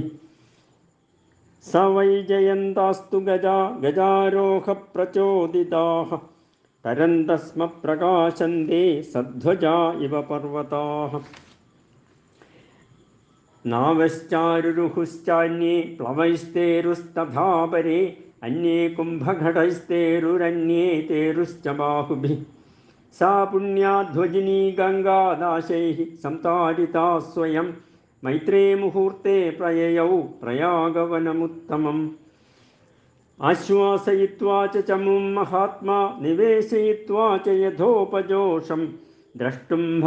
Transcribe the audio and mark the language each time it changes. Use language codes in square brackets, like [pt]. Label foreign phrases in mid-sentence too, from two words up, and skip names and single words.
[sa] സ വൈജയന്താസ്തു ഗജാരോഹ പ്രചോദിതാഃ തരന്തസ്മ പ്രകാശന്തേ സധ്വജാ ഇവ പർവതാഃ. നാവശ്ചാരുരുഹുശ്ചാന്യേ പ്ലവൈസ്തേരുസ്തഥാ പരേ അന്യേ കുംഭഘടൈസ്തേരുരന്യേ തേരുശ്ച ബാഹുഭിഃ. सा पुण्याध्वजिनी गङ्गादाशैः संतारिता स्वयं मैत्रे मुहूर्ते प्रययौ प्रयागवनमुत्तमम् आश्वासयित्वा च चमुं महात्मा निवेशयित्वा च यथोपजोषं द्रष्टुं